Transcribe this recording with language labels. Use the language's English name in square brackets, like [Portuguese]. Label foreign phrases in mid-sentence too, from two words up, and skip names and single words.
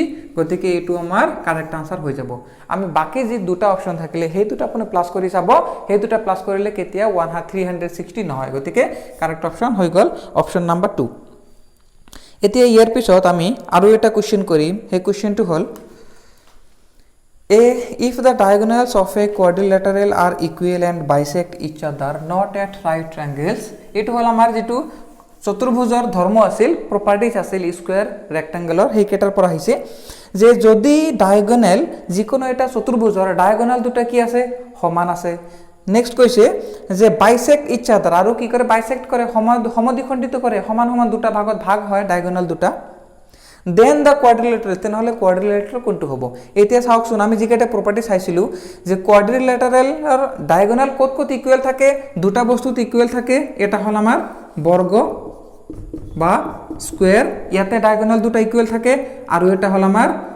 [Assamese] গতিকে এইটো আমাৰ [English] correct answer [Assamese] হৈ যাব। আমি বাকী যি দুটা অপশ্যন থাকিলে সেই দুটা আপুনি প্লাছ কৰি চাব, সেই দুটা প্লাছ কৰিলে কেতিয়া 360 নহয়। গতিকে [English] correct option [Assamese] হৈ গ'ল [English] option number [Assamese] 2। এতিয়া ইয়াৰ পিছত আমি আৰু এটা কুৱেশ্যন কৰিম। সেই কুৱেশ্যনটো হ'ল [English] if the diagonals of a quadrilateral are equal and bisect each other not at right angles, [Assamese] এইটো হ'ল আমাৰ যিটো চতুৰ্ভুজৰ ধৰ্ম আছিল, প্ৰপাৰ্টিজ আছিল [English] square rectangleৰ, [Assamese] সেইকেইটাৰ পৰা আহিছে যে যদি ডায়াগোনেল যিকোনো এটা চতুর্ভুজৰ ডায়াগোনেল দুটা কি আছে সমান আছে নেক্সট কৈছে যে [English] bisect each other [Assamese] আৰু কি কৰে বাইসেক্ট কৰে সমদ্বিখণ্ডিত কৰে সমান সমান দুটা ভাগত ভাগ হয় ডায়াগোনেল দুটা [English] then the quadrilateral [Assamese] তেনেহলে কোয়াড্রিলেটারেল কোনটো হ'ব এতিয়া চাওকচোন আমি যিকেইটা প্ৰপাৰ্টি চাইছিলো যে কোয়াড্রিলেটারেলৰ ডায়াগোনেল ক'ত ক'ত ইকুৱেল থাকে দুটা বস্তুত ইকুৱেল থাকে এটা হল আমাৰ বৰ্গ বা স্কয়ার ইয়াতে ডায়াগোনেল দুটা ইকুৱেল থাকে আৰু এটা হল আমাৰ